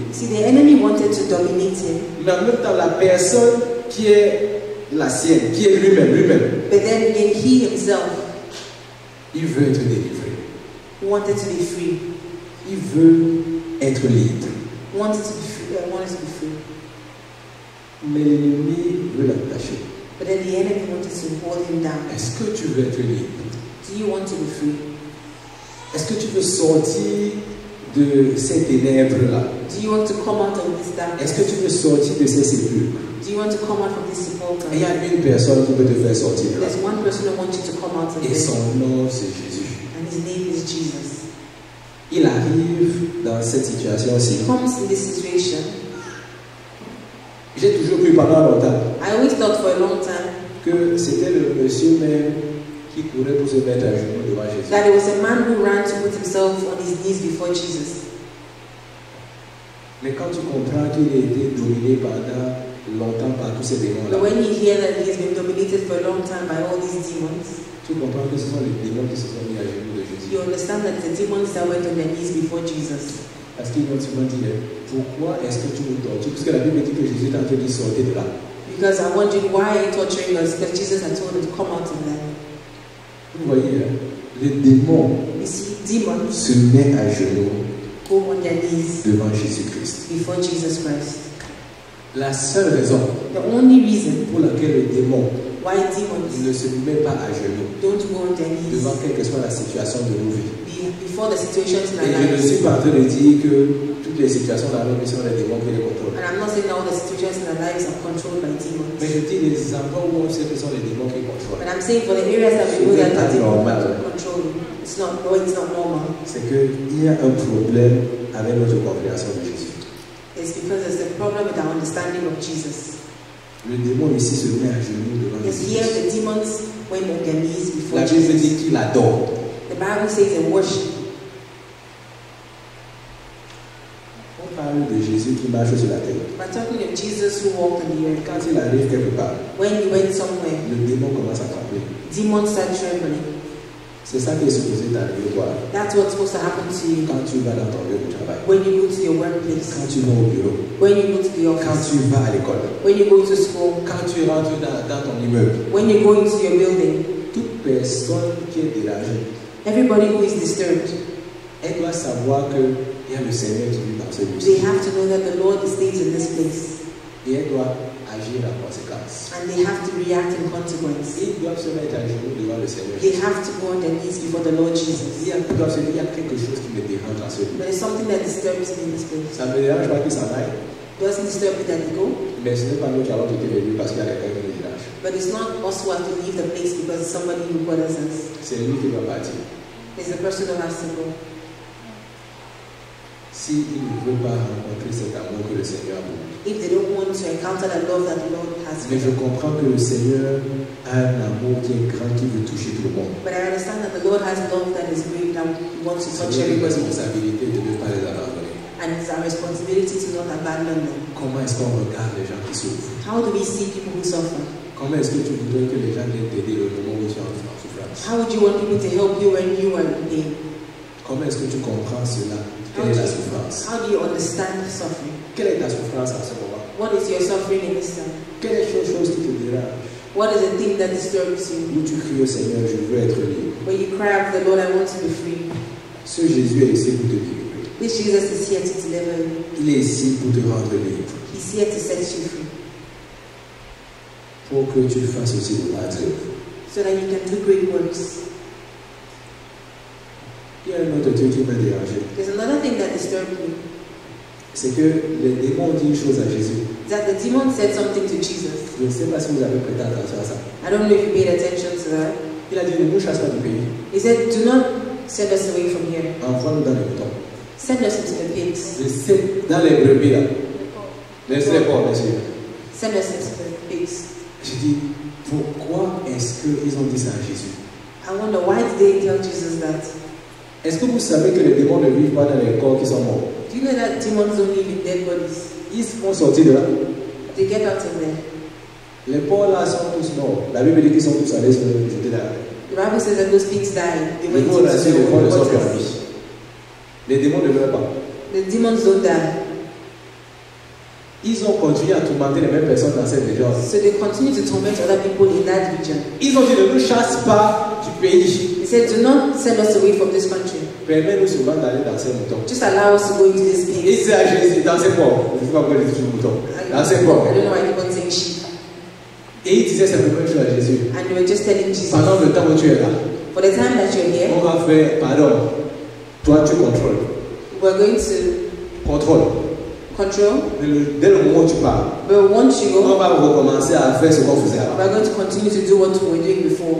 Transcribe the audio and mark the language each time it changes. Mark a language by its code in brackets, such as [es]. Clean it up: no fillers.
[en] See, the enemy wanted to dominate him, [fr] Mais en même temps, la personne qui est la sienne, qui est lui-même, [en] but then again, he himself [fr] il veut être délivré. [en] wanted to be free. [fr] Il veut être libre. [en] Wanted to be free. Wanted to be free. [fr] Mais l'ennemi veut l'attacher. [en] But then the enemy wanted to hold him down. [fr] Est-ce que tu veux être libre? [en] Do you want to be free? [fr] Est-ce que tu veux sortir de ces ténèbres-là? [en] Do you want to come out of this [fr] Est-ce [en] darkness? [fr] que tu veux sortir de ces sépulcres? [en] Do you want to come out from this sepulchre? [fr] Et il y a une personne qui peut te faire sortir de là. [en] There's one person who wants you to come out of [fr] Et [en] this, [fr] son nom, c'est Jésus. [en] and his name is Jesus. [fr] Il arrive dans cette situation-ci. [en] He comes in this situation. [fr] J'ai toujours cru pendant longtemps [en] I always thought for a long time [fr] que c'était le monsieur même qui courait pour se mettre à genoux devant Jésus. [en] that it was a man who ran to put himself on his knees before Jesus. [fr] Mais quand tu comprends qu'il a été dominé pendant longtemps par tous ces démons-là, [en] But when you hear that he has been dominated for a long time by all these demons, [fr] tu comprends que ce sont les démons qui se sont mis à genoux de Jésus. [en] you understand that the demons that went on their knees before Jesus. [fr] Parce qu'ils vont souvent dire, pourquoi est-ce que tu nous tortures? Parce que la Bible dit que Jésus est en train de sortir de là. [en] Because I'm wondering, why are you torturing us? Because Jesus had told him to come out of that. [fr] Vous voyez, hein, les démons [en] You see, demons [fr] se mettent à genoux [en] go on their knees [fr] devant Jésus-Christ. [en] before Jesus Christ. [fr] La seule raison [en] The only reason [fr] pour laquelle le démon [en] why demons [fr] ne se met pas à genoux [en] don't go on their knees [fr] devant quelle que soit la situation de nos vies. [en] before the situations in [fr] Et [en] our [fr] je ne [en] lives. [fr] suis pas en train de dire que toutes les situations dans nos vies sont les démons qui les contrôlent. [en] And I'm not saying that all the situations in our lives are controlled by demons. [fr] Mais je dis les endroits où on sait que ce sont les démons qui contrôlent. [en] But I'm saying for the areas that we know that the demons [fr] Normal. [en] control, it's not normal. [fr] C'est qu'il y a un problème avec notre compréhension de Jésus. [en] It's because there's a problem with our understanding of Jesus. [fr] Le démon ici se met à genoux devant [en] Because here [fr] Jésus. [en] the demons went on their knees before [fr] La Bible [en] Jesus. [fr] dit qu'il adore. [en] The Bible says they worship. [fr] On parle de Jésus qui marche sur la terre. [en] We're talking of Jesus who walked on the earth. [fr] Quand il arrive quelque part, [en] When he went somewhere, [fr] le démon commence à trembler. [en] demons start trembling. [fr] C'est ça qui est supposé t'arriver toi. [en] That's what's supposed to happen to you [fr] Quand tu vas dans ton lieu de travail, [en] when you go to your workplace, [fr] quand tu vas au bureau, [en] when you go to the [fr] quand [en] office, [fr] tu vas à l'école, [en] when you go to school, [fr] quand tu rentres dans ton immeuble. [en] when you go into your building. [fr] Toute personne qui est dérangée, [en] Everybody who is disturbed, [fr] elle doit savoir qu'il y a le Seigneur qui vit dans ce [en] they [fr] lieu. [en] have to know that the Lord stays in this place. [fr] Et elle doit agir en conséquence. [en] And they have to react in consequence. [fr] Ils doivent se mettre à genoux devant le Seigneur. [en] They have to go on their knees before the Lord Jesus. [fr] Ils doivent se dire, il y a quelque chose qui me dérange dans ce lieu. [en] There is something that disturbs me in this place. [fr] Ça ne me dérange pas qu'il s'en aille, [en] Doesn't disturb me that they go, [fr] mais ce n'est pas nous qui allons quitter le lieu parce qu'il y a quelqu'un qui me dérange. [en] but it's not us who have to leave the place because somebody who bothers us. [fr] C'est lui qui doit partir. [en] It's the person who has to go. [fr] S'il ne veut pas rencontrer cet amour que le Seigneur a pour lui. [en] If they don't want to encounter the love that the Lord has for [fr] Mais je [en] them. [fr] comprends que le Seigneur a un amour qui est grand, qui veut toucher tout le monde. [en] But I understand that the Lord has love that is great that wants to touch [fr] C'est une [en] everybody. [fr] responsabilité de ne pas les abandonner. [en] And it's our responsibility to not abandon them. [fr] Comment est-ce qu'on regarde les gens qui souffrent? [en] How do we see people who suffer? [fr] Comment est-ce que tu voudrais que les gens viennent t'aider au moment où tu es en souffrance? [en] How would you want people to help you when you are in pain? [fr] Comment est-ce que tu comprends cela? Quelle est la souffrance? [en] How do you understand suffering? [fr] Quelle est ta souffrance en ce moment? [en] What is your suffering in this time? [fr] Quelle est la chose qui te dérange? [en] What is the thing that disturbs you? [fr] Où tu cries au Seigneur, je veux être libre. [en] When you cry out to the Lord, I want to be free. [fr] Ce Jésus est ici pour te délivrer. [en] This Jesus is here to deliver you. [fr] Il est ici pour te rendre libre. [en] He's here to set you free. [fr] Pour que tu fasses aussi de grandes œuvres. [en] So that you can do great works. [fr] Il y a un autre truc qui m'a dérangé. [en] There's another thing that disturbed me. [fr] C'est que les démons ont dit une chose à Jésus. [en] That the demon said something to Jesus. [fr] Je ne sais pas si vous avez prêté attention à ça. [en] I don't know if you paid attention to that. [fr] Il a dit, ne nous chasse pas du pays. [en] He said, do not send us away from here. [fr] Envoie-nous dans les moutons. [en] Send us into the pigs. [fr] Dans les brebis là. Laisse-les pas, monsieur. [en] Send us into the pigs. [fr] Je dis, pourquoi est-ce qu'ils ont dit ça à Jésus? [en] I wonder, why did they tell Jesus that? [fr] Est-ce que vous savez que les démons ne vivent pas dans les corps qui sont morts? [en] Do you know that demons don't live in dead bodies? [fr] Ils vont sortir de là. [en] They get out of there. [fr] Les porcs là sont tous morts. La Bible dit qu'ils sont tous allés se jeter là. [en] The Bible says that those pigs died. They [fr] Les [en] went [fr] démons [en] into [fr] là-dessus, les porcs ne [en] the [fr] sont plus en [en] waters. [fr] vie. Les démons ne meurent pas. [en] The demons don't die. [fr] Ils ont continué à tourmenter les mêmes personnes dans cette région. [en] So they continue to torment other people in that region. [fr] Ils ont dit, ne nous chasse pas du pays. [en] He said, do not send us away from this country. [fr] Permets-nous seulement d'aller dans ces moutons. [en] Just allow us to go into this [fr] Il [en] pigs. [fr] dit à Jésus, dans ces porcs. Je ne sais pas pourquoi il dit toujours moutons. Dans ces porcs. [en] I don't know why they keep on saying sheep. [fr] Et il disait cette même chose à Jésus. [en] And they were just telling Jesus, [fr] Pendant le temps où tu es là, [en] for the time that you're here, [fr] on va faire, pardon, toi tu contrôles. [en] we're going to [fr] Contrôle. [en] control. [fr] Dès le moment où tu parles, [en] But once you [fr] on [en] go, [fr] va recommencer à faire ce qu'on faisait avant. [en] we're going to continue to do what we were doing before.